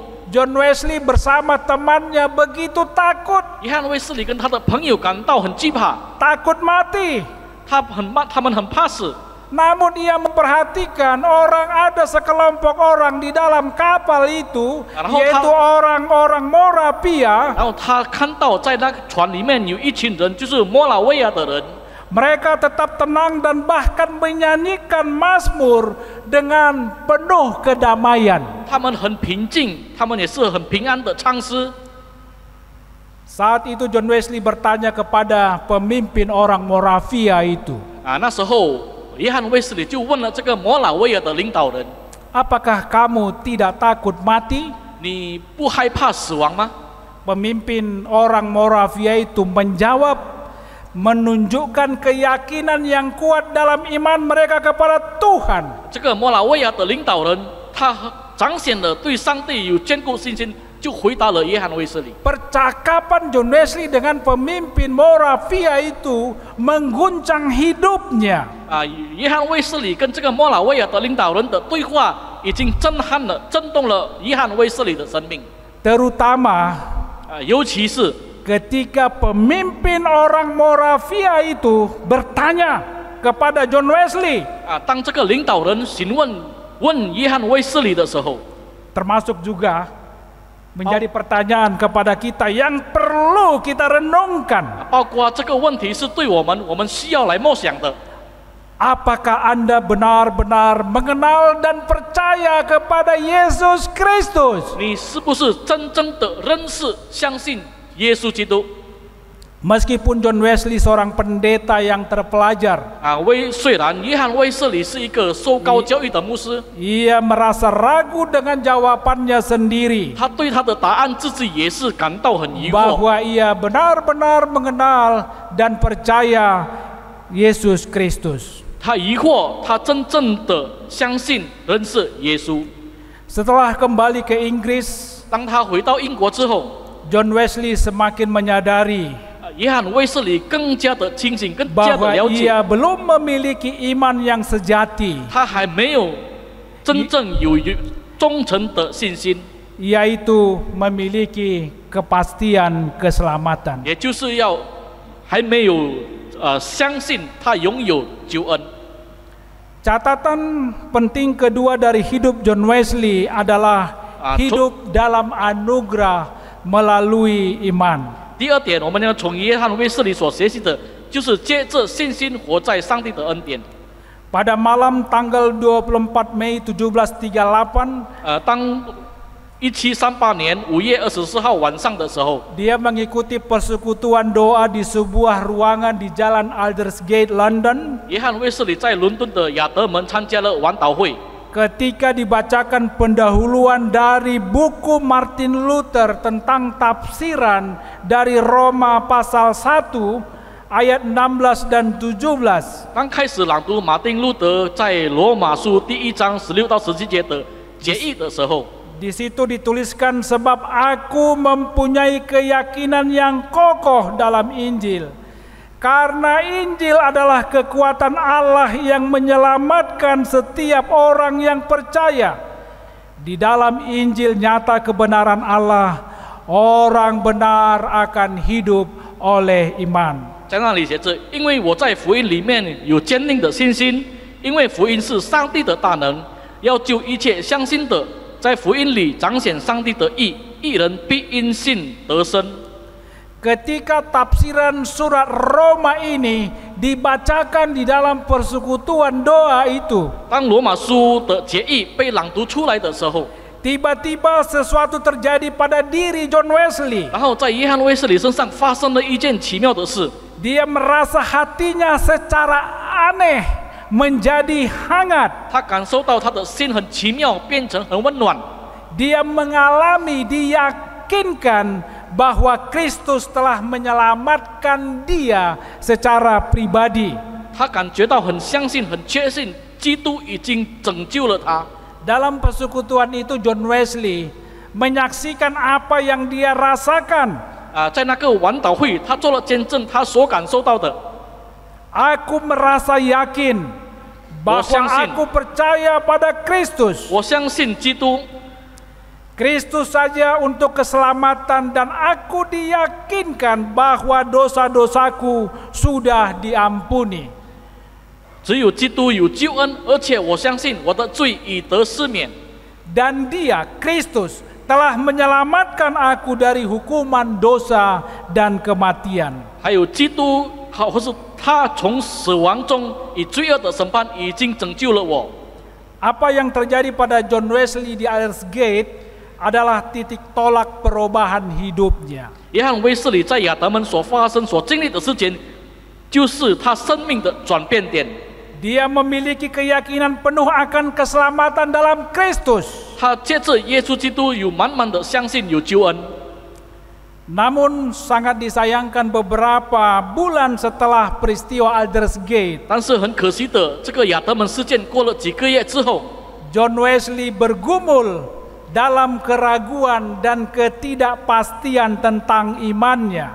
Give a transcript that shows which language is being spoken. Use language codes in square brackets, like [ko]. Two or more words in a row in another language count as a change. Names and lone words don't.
[id] John Wesley bersama temannya begitu takut, [zh] 约翰卫斯理跟他的朋友感到很惧怕， [id] takut mati. [zh] 他们很怕死。 [id] Namun ia memperhatikan ada sekelompok orang di dalam kapal itu, yaitu orang-orang Moravia. [zh] 然后他看到在那个船里面有一群人，就是摩拉维亚的人， [id] Mereka tetap tenang dan bahkan menyanyikan mazmur dengan penuh kedamaian. [zh] 他们很平静，他们也是很平安的唱诗。 [id] Saat itu John Wesley bertanya kepada pemimpin orang Moravia itu, [zh] 那时候约翰卫斯理就问了这个摩拉维亚的领导人， [id] apakah kamu tidak takut mati? [zh] 你不害怕死亡吗？ [id] Pemimpin orang Moravia itu menjawab, menunjukkan keyakinan yang kuat dalam iman mereka kepada Tuhan. [zh] 这个摩拉维亚的领导人，他彰显了对上帝有坚固信心，就回答了约翰卫斯理。 [id] Percakapan John Wesley dengan pemimpin Moravia itu mengguncang hidupnya. [zh] 约翰卫斯理跟这个摩拉维亚的领导人的对话，已经震动了约翰卫斯理的生命。 [id] Terutama [zh] 尤其是 [id] ketika pemimpin orang Moravia itu bertanya kepada John Wesley, [zh] 当这个领导人询问约翰卫斯理的时候， [id] termasuk juga menjadi pertanyaan kepada kita yang perlu kita renungkan. [zh] 包括这个问题是对我们需要来默想的。 [id] Apakah Anda benar-benar mengenal dan percaya kepada Yesus Kristus? [zh] 你是不是真正的认识、相信耶稣基督？ [id] Meskipun John Wesley seorang pendeta yang terpelajar, [zh] 虽然约翰卫斯理是一个受高教育的牧师， [id] ia merasa ragu dengan jawabannya sendiri [zh] 他对他的答案自己也是感到很疑惑， [id] bahwa ia benar-benar mengenal dan percaya Yesus Kristus. [zh] 他疑惑，他真正的相信、认识耶稣。 [id] Setelah kembali ke Inggris, [zh] 当他回到英国之后， [id] John Wesley semakin menyadari [zh] 约翰卫斯理更加的清醒，更加的 [id] bahwa [zh] 了解， [id] ia belum memiliki iman yang sejati, [zh] 他还没有真正有忠诚的信心， [id] yaitu memiliki kepastian keselamatan. [zh] 也就是还没有相信他拥有救恩。 [id] Catatan penting kedua dari hidup John Wesley adalah hidup dalam anugerah melalui iman. [zh] 第二点，我们要从约翰卫斯理所学习的，就是借着信心活在上帝的恩典。 [id] Pada malam tanggal 24 Mei 1738, [zh] 当1738年5月24号晚上的时候， [id] dia mengikuti persekutuan doa di sebuah ruangan di Jalan Aldersgate, London. [zh] 约翰卫斯理在伦敦的亚德门参加了晚祷会。 [id] Ketika dibacakan pendahuluan dari buku Martin Luther tentang tafsiran dari Roma pasal 1 ayat 16 dan 17. [zh] 刚开始朗读马丁路德在罗马书第1章16到17节的节义的时候， [id] Di situ dituliskan, sebab aku mempunyai keyakinan yang kokoh dalam Injil. Karena Injil adalah kekuatan Allah yang menyelamatkan setiap orang yang percaya. Di dalam Injil nyata kebenaran Allah, orang benar akan hidup oleh iman. [zh] 在那里写着：因为我在福音里面有坚定的信心，因为福音是上帝的大能，要救一切相信的。在福音里彰显上帝的义，义人必因信得生。 [id] Ketika tafsiran surat Roma ini dibacakan di dalam persekutuan doa itu, [zh] 当罗马书的节义被朗读出来的时候， [id] tiba-tiba sesuatu terjadi pada diri John Wesley. [zh] 然后在约翰卫斯理身上发生了一件奇妙的事， [id] Dia merasa hatinya secara aneh menjadi hangat. [zh] 他感受到他的心很奇妙，变成很温暖。 [id] Dia mengalami, diyakinkan bahwa Kristus telah menyelamatkan dia secara pribadi. [zh] 他感觉到很相信、很确信，基督已经拯救了他。 [id] Dalam persekutuan itu John Wesley menyaksikan apa yang dia rasakan. [zh] 在那个晚祷会，他做了见证，他所感受到的。 [id] Aku merasa yakin bahwa aku percaya pada Kristus. [zh] 我相信基督， [id] Kristus saja untuk keselamatan, dan aku diyakinkan bahwa dosa-dosaku sudah diampuni. [zh] 只有基督有救恩，而且我相信我的罪已得赦免。 [id] Dan dia, Kristus, telah menyelamatkan aku dari hukuman dosa dan kematian. [zh] 还有基督，或是他从死亡中以罪恶的审判已经拯救了我。 [id] Apa yang terjadi pada John Wesley di Aldersgate adalah titik tolak perubahan hidupnya. [zh] 约翰卫斯理在亚德门所发生、所经历的事情，就是他生命的转变点。 [id] Dia memiliki keyakinan penuh akan keselamatan dalam Kristus. [zh] 他借着耶稣基督有满满的相信有救恩。 [id] Namun sangat disayangkan beberapa bulan setelah peristiwa Aldersgate, [zh] 但是很可惜的，这个亚德门事件过了几个月之后， [id] John Wesley bergumul dalam keraguan dan ketidakpastian tentang imannya.